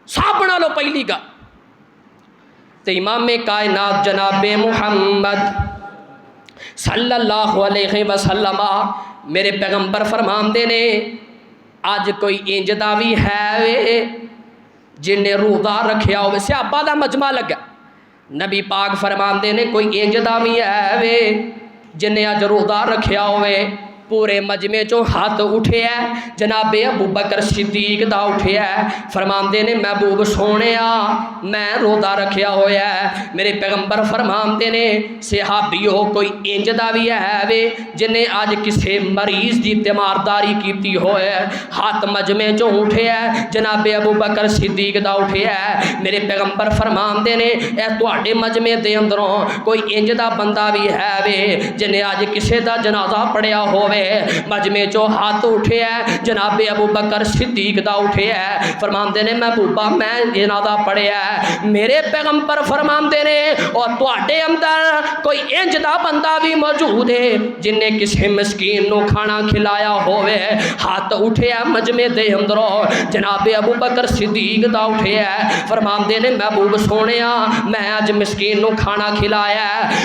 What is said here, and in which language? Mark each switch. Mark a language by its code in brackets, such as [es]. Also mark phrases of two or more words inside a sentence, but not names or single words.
[pa] سب بنا لو پہلی گل تے امام کائنات جناب محمد [ar] صلی اللہ علیہ وسلم [pa] میرے پیغمبر فرماندے نے اج کوئی انج دا بھی ہے جن نے روزہ رکھیا ہوئے، صحابہ دا مجمع لگا، نبی پاک فرماندے نے کوئی انج دا بھی ہے جن نے اج روزہ رکھیا ہوئے، پورے مجمع چوں ہاتھ اٹھیا جناب ابو بکر صدیق دا اٹھیا فرماندے نے محبوب سونیا میں روزہ رکھیا ہویا ہے۔ میرے پیغمبر فرماندے نے صحابیو کوئی انج دا بھی ہے جن نے اج کسے مریض دی تیمارداری کیتی ہوئے، ہاتھ مجمع چوں اٹھیا جناب ابو بکر صدیق دا اٹھیا۔ میرے پیغمبر فرماندے نے اے تواڈے مجمع دے اندروں کوئی انج دا بندہ بھی ہے جن نے اج کسے دا جنازہ پڑھیا ہوئے، مجمع چو ہاتھ اٹھے ہے جناب ابو بکر صدیق دا اٹھے ہے، فرماندے نے محبوبہ میں جنازہ پڑھے ہے۔ میرے پیغمبر فرماندے نے اور تواڈے اندر کوئی انج دا بندہ بھی موجود ہے جن نے کسی مسکین نو کھانا کھلایا ہوئے، ہاتھ اٹھے ہے مجمع دے اندروں جناب ابو بکر صدیق دا اٹھے ہے، فرماندے نے محبوب سونیا میں اج مسکین نو کھانا کھلایا ہے۔